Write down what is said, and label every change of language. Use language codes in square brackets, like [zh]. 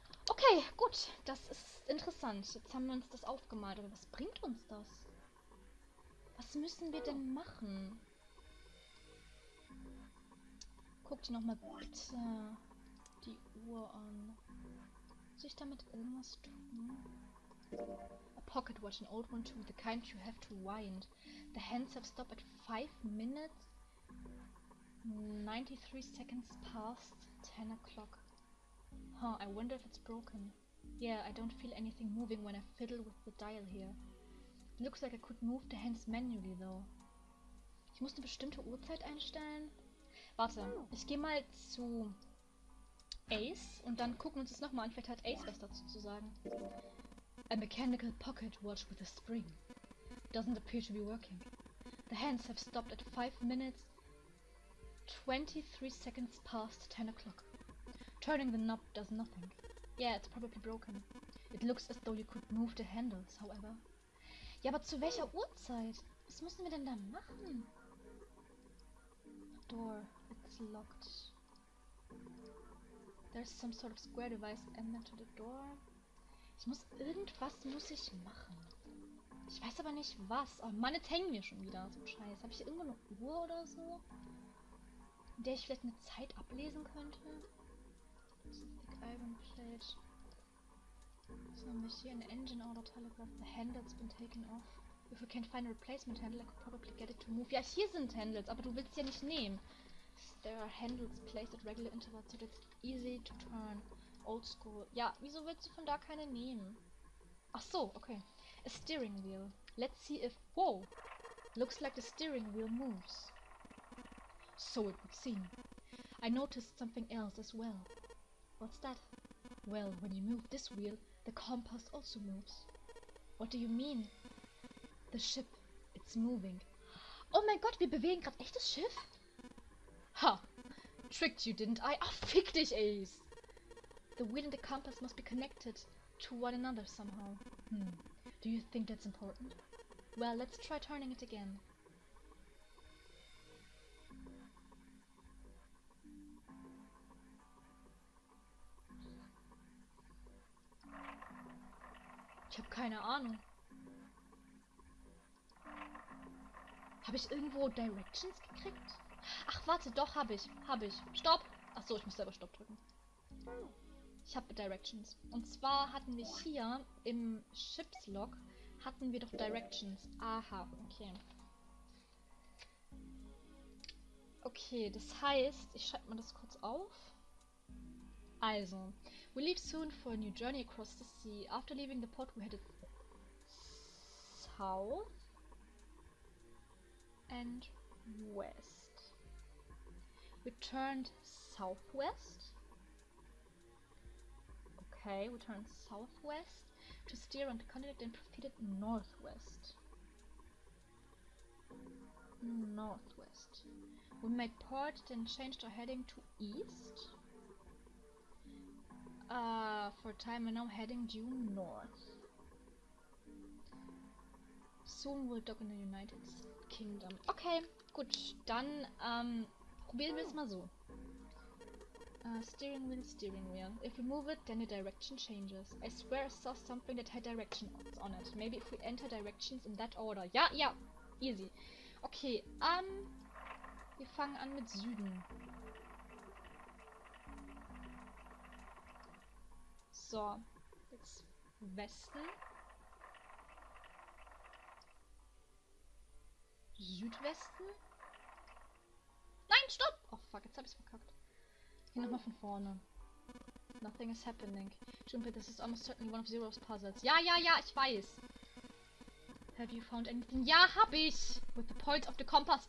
[de] Okay, gut, das ist interessant. Jetzt haben wir uns das aufgemalt, aber was bringt uns das? Was müssen wir denn machen? Guck dir nochmal bitte die Uhr an. Muss ich damit irgendwas tun? [en] A pocket watch, an old one too, the kind you have to wind. The hands have stopped at 5 minutes, 93 seconds past 10 o'clock. Huh, I wonder if it's broken. Yeah, I don't feel anything moving when I fiddle with the dial here. Looks like I could move the hands manually though. [de] Ich muss eine bestimmte Uhrzeit einstellen. Warte, ich gehe mal zu Ace und dann gucken wir uns das nochmal an. Vielleicht hat Ace was dazu zu sagen. [en] A mechanical pocket watch with a spring. Doesn't appear to be working. The hands have stopped at 5 minutes 23 seconds past 10 o'clock. Turning the knob does nothing. Yeah, it's probably broken. It looks as though you could move the handles, however. [de] Ja, aber zu welcher Uhrzeit? Was müssen wir denn da machen? [en] Door. It's locked. There's some sort of square device and to the door. [de] Irgendwas muss ich machen. Ich weiß aber nicht was. Oh Mann, jetzt hängen wir schon wieder. So scheiße. Habe ich hier irgendwo eine Uhr oder so? In der ich vielleicht eine Zeit ablesen könnte? [en] Thick iron plate. [de] Was haben wir hier? [en] An engine order telegraph. The handle's been taken off. If we can't find a replacement handle, I could probably get it to move. [de] Ja, hier sind Handles, aber du willst ja nicht nehmen. [en] There are handles placed at regular intervals, so it's easy to turn. Old school. [de] Ja, wieso willst du von da keine nehmen? Ach so, okay. [en] A steering wheel. Let's see if... Whoa! Looks like the steering wheel moves. So it would seem. I noticed something else as well. What's that? Well, when you move this wheel, the compass also moves. What do you mean? The ship. It's moving. [de] Oh mein Gott, wir bewegen gerade echtes Schiff? [en] Ha! Tricked you, didn't I? [de] Oh, fick dich, Ace! [en] The wheel and the compass must be connected to one another somehow. Do you think that's important? Well, let's try turning it again. [de] Ich habe keine Ahnung. Habe ich irgendwo Directions gekriegt? Ach, warte, doch, habe ich. Stopp! Ach so, ich muss selber Stopp drücken. Ich habe Directions. Und zwar hatten wir hier im Shipslog hatten wir doch Directions. Aha, okay. Okay, das heißt, ich schreibe mal das kurz auf. [en] Also, we leave soon for a new journey across the sea. After leaving the port, we headed south and west. We turned southwest. Okay, we turned southwest to steer on the continent and proceeded northwest. Northwest. We made port, then changed our heading to east. For a time we're now heading due north. Soon we'll dock in the United Kingdom. [de] Okay, gut, dann probieren wir es mal so. [en] Steering wheel. If we move it, then the direction changes. I swear I saw something that had directions on it. Maybe if we enter directions in that order. [de] Ja, easy. Okay, wir fangen an mit Süden. So, jetzt Westen. Südwesten. Nein, stopp! Oh fuck, jetzt hab ich's verkackt. Hier nochmal von vorne. [en] Nothing is happening. Jumper, this is almost certainly one of Zero's puzzles. [de] Ja, ich weiß. [en] Have you found anything? [de] Ja, hab ich! [en] With the points of the compass.